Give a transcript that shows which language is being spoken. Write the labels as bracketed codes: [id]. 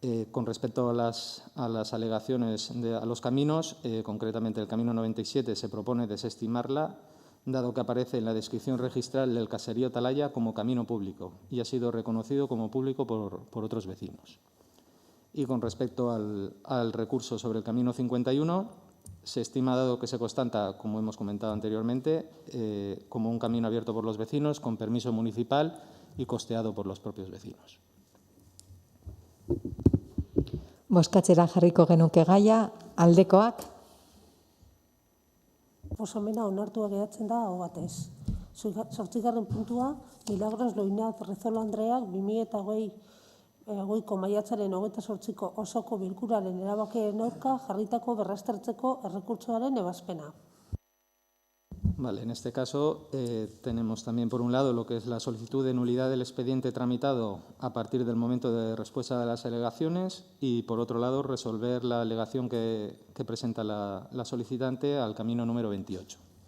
[es] Con respecto a las alegaciones a los caminos, concretamente el camino 97, se propone desestimarla, dado que aparece en la descripción registral del caserío Talaya como camino público y ha sido reconocido como público por otros vecinos. Y con respecto al recurso sobre el camino 51, se estima, dado que se constata, como hemos comentado anteriormente, como un camino abierto por los vecinos, con permiso municipal y costeado por los propios vecinos. [eu] bozkatzera jarriko genuke gaia, aldekoak, Proposamena onartua geratzen da aho batez. 8. puntua, Milagros Loinaz Rezola Andreak 2020ko maiatzaren 28ko osoko bilkuraren erabakiaren aurka jarritako berraztertzeko errekurtsoaren ebazpena. [es] Vale, en este caso tenemos también, por un lado, lo que es la solicitud de nulidad del expediente tramitado a partir del momento de respuesta de las alegaciones y, por otro lado, resolver la alegación que presenta la solicitante al camino número 28.